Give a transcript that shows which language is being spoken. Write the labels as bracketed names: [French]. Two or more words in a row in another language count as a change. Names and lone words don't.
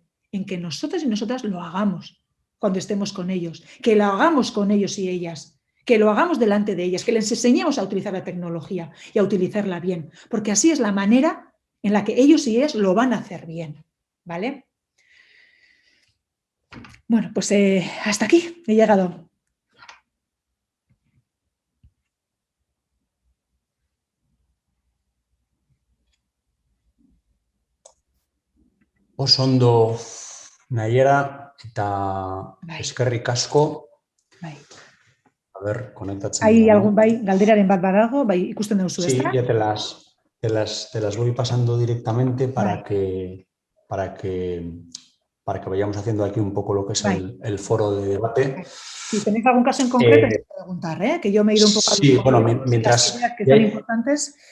[Spanish] En que nosotros y nosotras lo hagamos cuando estemos con ellos, que lo hagamos con ellos y ellas, que lo hagamos delante de ellas, que les enseñemos a utilizar la tecnología y a utilizarla bien, porque así es la manera en la que ellos y ellas lo van a hacer bien, ¿vale? Bueno, pues hasta aquí he llegado. [Basque] Oso ondo, Nayera, eta Bai, eskerrik asko. bai. [Spanish] A ver, konektatzen Hai [Basque] dira, [Spanish] algun, ¿no? [Basque] bai, galderaren bat badago, bai, ikusten duzu, [Spanish] Sí, [Basque] ezta? [Spanish] ya te las voy pasando directamente [Basque] Bai, [Spanish] para que, para que vayamos haciendo aquí un poco lo que es [Basque] bai. [Spanish] el foro de debate. Si tenéis algún caso en concreto, Eh, preguntar, que yo me he ido un poco a los sí, bueno, concretos y las mientras ideas que son importantes.